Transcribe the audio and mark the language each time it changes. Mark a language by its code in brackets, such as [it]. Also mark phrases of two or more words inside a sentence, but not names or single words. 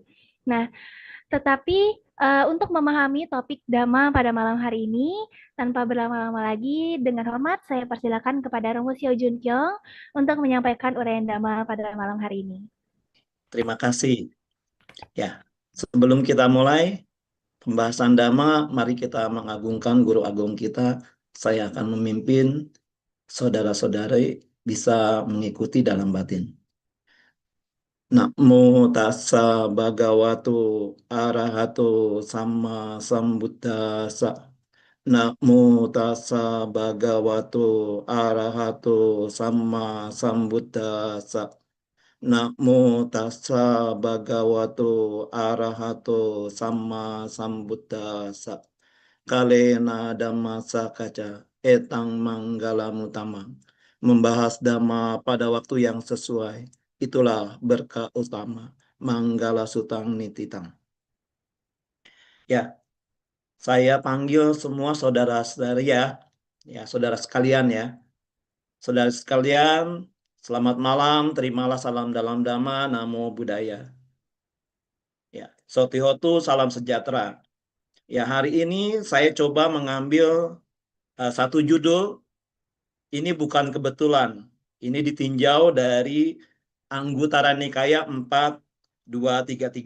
[id] Nah, tetapi untuk memahami topik Dhamma pada malam hari ini, tanpa berlama-lama lagi, dengan hormat saya persilakan kepada Romo Sio Jun Kyung untuk menyampaikan uraian Dhamma pada malam hari ini. Terima kasih. Ya, sebelum kita mulai pembahasan Dhamma, mari kita mengagungkan guru agung kita. Saya akan memimpin saudara-saudari bisa mengikuti dalam batin. [pi] Namo tassa bhagavato arahato sama sambuddhassa. Namo tassa bhagavato arahato sama sambuddhassa. Namo tassa bhagavato arahato sama sambuddhassa. Kalena dhammasa kaca etang manggalamutama. [id] Membahas dhamma pada waktu yang sesuai. Itulah berkah utama. [pi] Manggala sutang nititang. [id] Ya, saya panggil semua saudara-saudari ya. Ya, saudara sekalian ya. Saudara sekalian, selamat malam. Terimalah salam dalam dhamma. [pi] Namo Buddhaya. [id] Ya, Sotihotu, salam sejahtera. Ya, hari ini saya coba mengambil satu judul. Ini bukan kebetulan. Ini ditinjau dari Anggutara Nikaya 4233.